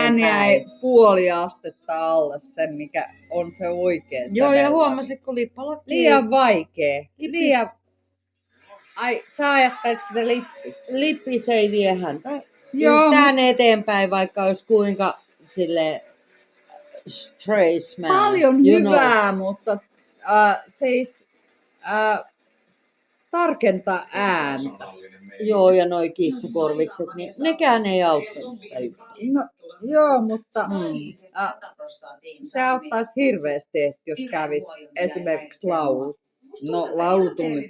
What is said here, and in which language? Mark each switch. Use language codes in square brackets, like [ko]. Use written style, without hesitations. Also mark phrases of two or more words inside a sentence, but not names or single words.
[fi] Hän jäi puoli astetta alle sen, mikä on se oikea Joo, ja sävel. huomasitko lippalakki? Liian vaikea. Lippis. Liian... Ai, sä ajattelet sitä lippi. Lippis ei vie häntä Joo, yhtään eteenpäin, vaikka olisi kuinka sille [en] straight man. [fi] paljon [en] you know. [fi] hyvää, mutta siis tarkentaa ääntä. Joo, ja noi kissakorvikset, niin nekään ei auttanut sitä yhtään. No, joo, mutta se Se auttaisi hirveästi, että jos kävisi esimerkiksi laulutunnit on.